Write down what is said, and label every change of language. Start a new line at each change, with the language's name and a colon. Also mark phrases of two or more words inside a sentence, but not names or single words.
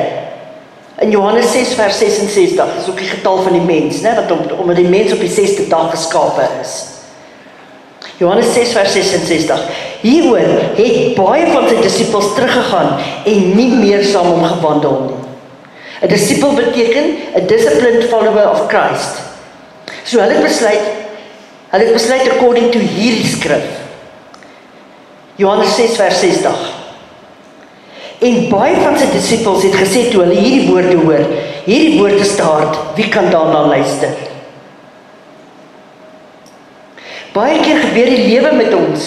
Afrikaans: In Johannes 6 vers 66, is ook die getal van die mens, né, omdat die mens op die 6de dag geskape is. Johannes 6 vers 66. Hieroor het baie van sy disippels teruggegaan en nie meer saam hom gewandel nie. 'n Disipel beteken 'n
English: disciplined follower of Christ.
Afrikaans: So hulle het besluit
English: according to
Afrikaans: hierdie skrif. Johannes 6 vers 60. En baie van sy disippels het gesê toe hulle hierdie woorde hoor, hierdie woord is te hard, wie kan daarna luister? Baie keer gebeur die lewe met ons.